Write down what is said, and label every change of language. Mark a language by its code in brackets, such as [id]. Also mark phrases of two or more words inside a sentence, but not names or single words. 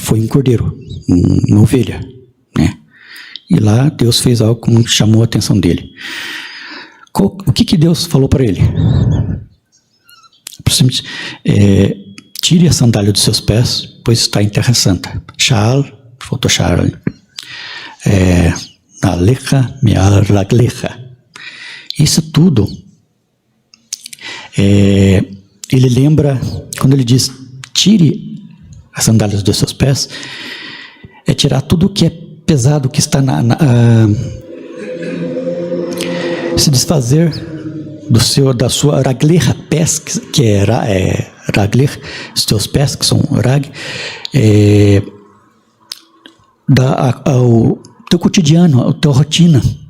[pt] Foi um cordeiro, uma ovelha, né? E lá Deus fez algo que chamou a atenção dele. O que Deus falou para ele? Tire a sandália dos seus pés, pois está em terra santa. [he] Faltou Sha'al. Alecha me'al raglecha. [pt] Isso tudo, ele lembra, quando ele diz, tire as sandálias dos seus pés, é tirar tudo que é pesado, que está se desfazer da sua raglecha, pés, que é ragler, os teus pés, que são rag, ao teu cotidiano, a tua rotina.